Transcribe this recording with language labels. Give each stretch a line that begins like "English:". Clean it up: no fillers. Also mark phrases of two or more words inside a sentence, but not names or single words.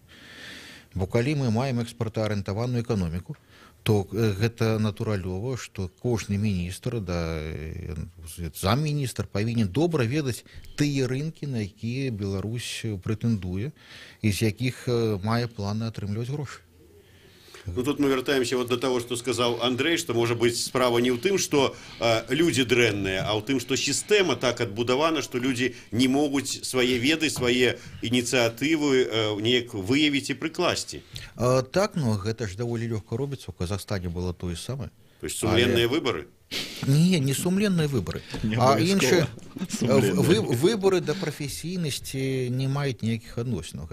Belarusian: Бо калі мы маем экспартаарыентаваную эканоміку, то гэта натуралёва, што кожны міністр, замміністр павінен добра ведаць тыя рынкі, на якія Беларусь прэтэндуе і з якіх мае планы атрымліваць грошы.
Russian: Ну,
Belarusian: тут мы вяртаемся
Russian: вот до того, что сказал Андрей, что, может быть,
Belarusian: справа не ў тым,
Russian: что люди
Belarusian: дрэнныя, а ў тым, что сістэма так адбудавана,
Russian: что люди
Belarusian: не могуць свае веды, свае ініцыятывы неяк выявіць і прыкласці. Так, но гэта ж даволі лёгка робіцца. У Казахстане было тое самае.
Russian: То есть
Belarusian: сумленныя выборы? Не сумленныя выборы. А іншыя выборы да прафесійнасці не маюць ніякіх адносінаў.